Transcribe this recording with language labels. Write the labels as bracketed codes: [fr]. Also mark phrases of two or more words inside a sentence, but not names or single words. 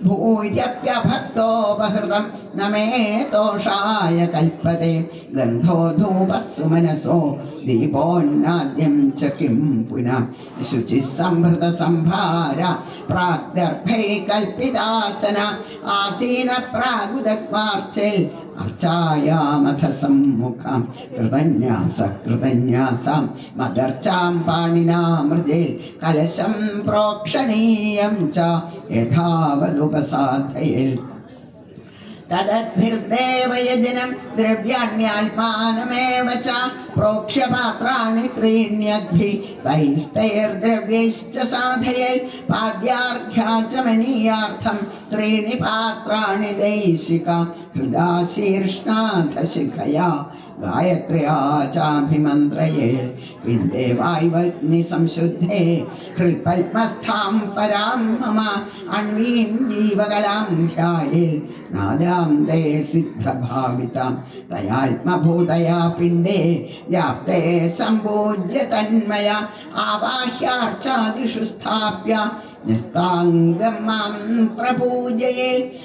[sa] भूयप्यभक्तोपहृतं न मे तोषाय कल्पते गन्धो धूपः सुमनसो दीपोन्नाद्यं च किं पुनः शुचिः संभृतसंभार प्राग्दर्भैः कल्पितासन आसीन प्रागुदक्वार्चेल् अर्चायामथ सम्मुखं कृतन्यासां मदर्चां पाणिना मृजेल् कलशं प्रोक्षणीयं च यथावदुपसाधयेत् തദദ്ഭിർദേവയജനം ദ്രവ്യാണ്യാത്മാനമേവ ച പ്രോക്ഷ്യ പാത്രാണി ത്രീണ്യഗ്ഭി തൈസ്തൈർദ്രവ്യൈശ്ച സാധയേൽ പാദ്യാർഘ്യാചമനീയാർത്ഥം ത്രീണി പാത്രാണി ദൈശിക ഹൃദാ ശീർഷ്ണാധശിഖയാ ഗായത്ര്യാ ചാഭിമന്ത്രയേ പിണ്ഡേ വായുവഗ്നി സംശുദ്ധേ ഹൃൽപത്മസ്ഥാം പരാം മമ അൺവീം ജീവകലാം ധ്യായേ നാദാന്തേ സിദ്ധഭാവിതാം തയാത്മഭൂതയാ പിണ്ഡേ വ്യാപ്തേ സംപൂജ്യ തന്മയ ആവാഹ്യാർച്ചാദിഷു സ്ഥാപ്യ നിസ്താംഗം മാം പ്രപൂജയേ